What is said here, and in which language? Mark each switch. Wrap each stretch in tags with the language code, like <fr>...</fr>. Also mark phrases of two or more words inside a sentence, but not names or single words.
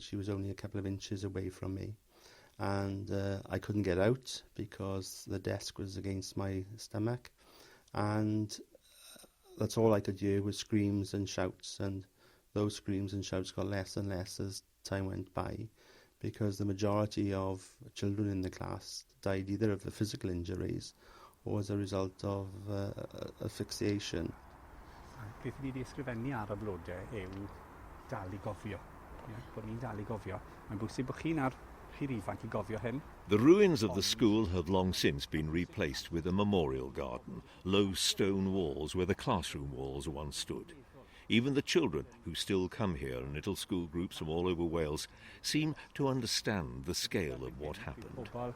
<en>She was only a couple of inches away from me, and I couldn't get out because the desk was against my stomach, and that's all I could hear was screams and shouts, and those screams and shouts got less and less as time went by, because the majority of children in the class died either of the physical injuries or as a result of asphyxiation.</en> <cy>Beth fi wedi ysgrifennu ar y blodau yw dal I gofio. Bod ni'n dal I gofio. Mae'n bwysig bod chi'n ifanc I gofio hyn.</cy> <en>The ruins of the school have long since been replaced with a memorial garden, low stone walls where the classroom walls once stood. Even the children who still come here in little school groups from all over Wales seem to understand the scale of what happened.</en>